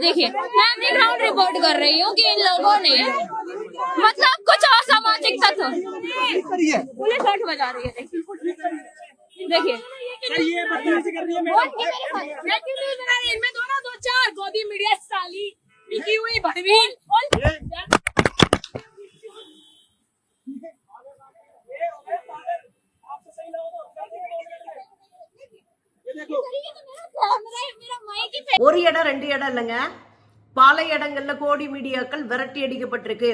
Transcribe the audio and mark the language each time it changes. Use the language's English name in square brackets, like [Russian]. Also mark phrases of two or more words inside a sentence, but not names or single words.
[Hindi] देखिए, मैं अपनी [English] ground report [Hindi] कर रही हूँ कि इन लोगों ने मतलब कुछ असामाजिक तत्व, पुलिस 8 बजा रही है। देखिए ये बदतमीजी कर रही है इनमें दो चार गोदी मीडिया साली लिखी हुई भड़वी। [Tamil] ஒரு இடம் ரெண்டு இடம் இல்லைங்க, பல இடங்கள்ல கோடி மீடியாக்கள் விரட்டி அடிக்கப்பட்டிருக்கு.